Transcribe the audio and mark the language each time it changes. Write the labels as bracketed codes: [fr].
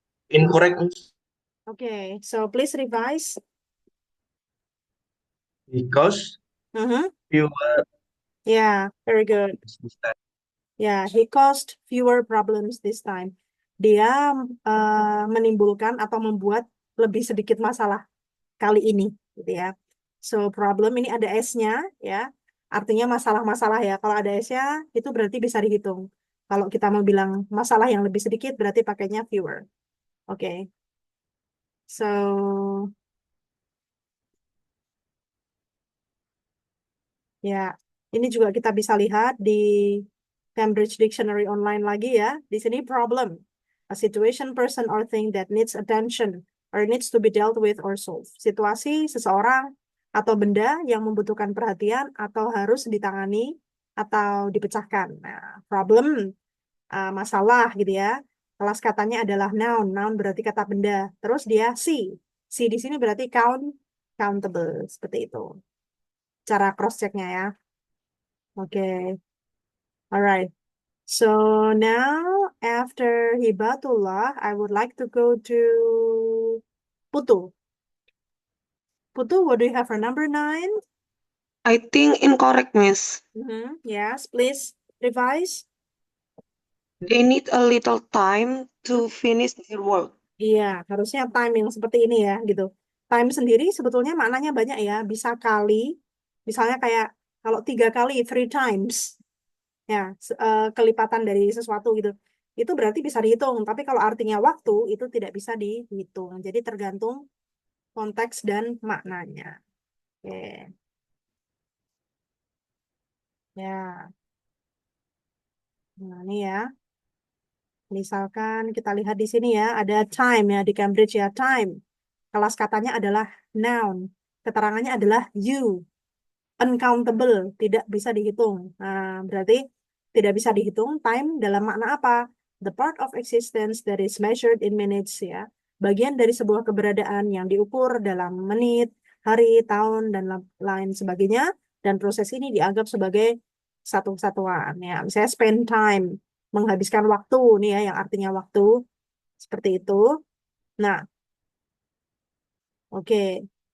[en] incorrect, Miss. Okay, so please revise. Because Mhm. fewer Yeah, very good. this time. Yeah, he caused fewer problems this time. [id] Dia menimbulkan atau membuat lebih sedikit masalah kali ini, gitu ya. So problem ini ada S-nya, ya. Artinya masalah-masalah ya. Kalau ada S-nya, itu berarti bisa dihitung. Kalau kita mau bilang masalah yang lebih sedikit, berarti pakainya fewer. Oke. So, ya, ini juga kita bisa lihat di Cambridge Dictionary Online lagi ya. Di sini [en] problem, a situation, person, or thing that needs attention or needs to be dealt with or solved. [id] Situasi, seseorang, atau benda yang membutuhkan perhatian atau harus ditangani atau dipecahkan. Nah, problem, masalah gitu ya. Kelas katanya adalah noun. Noun berarti kata benda. Terus dia see. See di sini berarti countable. Seperti itu. Cara cross-checknya ya. Oke. Alright. [en] So now after Hibatullah, I would like to go to Putu. Putu, what do you have for number 9? I think incorrect, Miss. Yes, please revise. They need a little time to finish their work. [id] Iya, harusnya time yang seperti ini ya, gitu. Time sendiri sebetulnya maknanya banyak ya, bisa kali, misalnya kayak kalau 3 kali, 3 times, ya, kelipatan dari sesuatu gitu. Itu berarti bisa dihitung, tapi kalau artinya waktu, itu tidak bisa dihitung. Jadi tergantung konteks dan maknanya. Oke, ya. Nah, ini ya. Misalkan kita lihat di sini ya, ada time ya di Cambridge ya, time. Kelas katanya adalah noun. Keterangannya adalah you. Uncountable, tidak bisa dihitung. Nah, berarti tidak bisa dihitung time dalam makna apa? [en] The part of existence that is measured in minutes ya. [id] Bagian dari sebuah keberadaan yang diukur dalam menit, hari, tahun, dan lain sebagainya. Dan proses ini dianggap sebagai satu kesatuan ya. Misalnya spend time, menghabiskan waktu nih ya, yang artinya waktu. Seperti itu. Nah, oke.